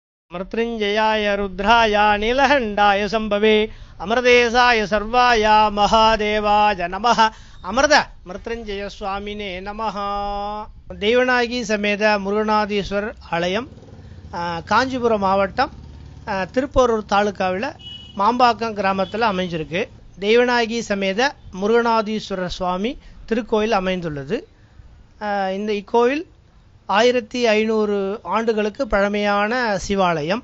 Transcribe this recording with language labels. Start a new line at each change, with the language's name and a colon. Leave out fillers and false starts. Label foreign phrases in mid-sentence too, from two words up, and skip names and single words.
Sanskrit: मृत्युंजयाय रुद्राय नीलकंठाय संभवे अमृतेशाय सर्वाय महादेवाय नमः अमृत मृत्युंजय स्वामिने नमः।
Tamil: தேவநாகி சமேத முருகநாதீஸ்வர ஆலயம் காஞ்சிபுரம் மாவட்டம் திருப்போரூர் தாலுகாவில் மாம்பாக்கம் கிராமத்தில் அமைஞ்சிருக்கு. தேவநாயகி சமேத முருகநாதீஸ்வரர் சுவாமி திருக்கோயில் அமைந்துள்ளது. இந்த இக்கோயில் 1500 ஆண்டுகளுக்கு பழமையான சிவாலயம்.